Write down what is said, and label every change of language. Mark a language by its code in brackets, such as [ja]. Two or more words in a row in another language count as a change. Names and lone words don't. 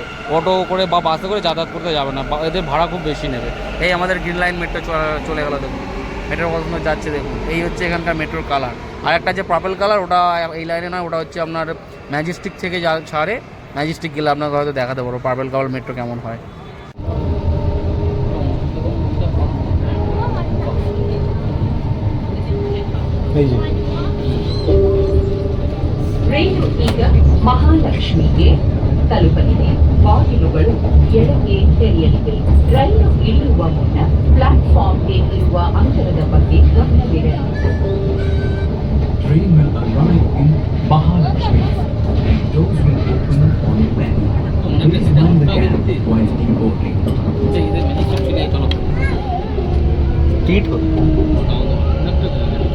[bn] অটো করে বা বাসে করে যাতায়াত করতে যাবে না, এদের ভাড়া খুব বেশি নেবে। এই আমাদের [en] green line metro [bn] চলে গেল দেখুন, মেট্রোর কত সুন্দর যাচ্ছে দেখুন। এই হচ্ছে এখানকার মেট্রোর কালার। আর একটা যে [en] purple color, [bn] ওটা এই লাইনে নয়, ওটা হচ্ছে আপনার ম্যাজেস্টিক থেকে ছাড়ে। ম্যাজেস্টিক গেলে আপনাকে হয়তো দেখাতে পারবো [en] purple color metro [bn] কেমন হয়। [kn] ರೈಲು ಈಗ ಮಹಾಲಕ್ಷ್ಮಿಗೆ ತಲುಪಲಿದೆ. ಬಾಗಿಲುಗಳು ಎಡಕ್ಕೆ ತೆರೆಯಲಿವೆ. ರೈಲು ಇಳಿಯುವ ಮುನ್ನ ಪ್ಲಾಟ್ಫಾರ್ಮ್ಗೆ ಇರುವ ಅಂತರದ ಬಗ್ಗೆ ಗಮನವಿರಲಿ. [en] Train will arrive in Mahalakshmi. The doors will open on when. Please mind the gap while deboarding. [hi] ठीक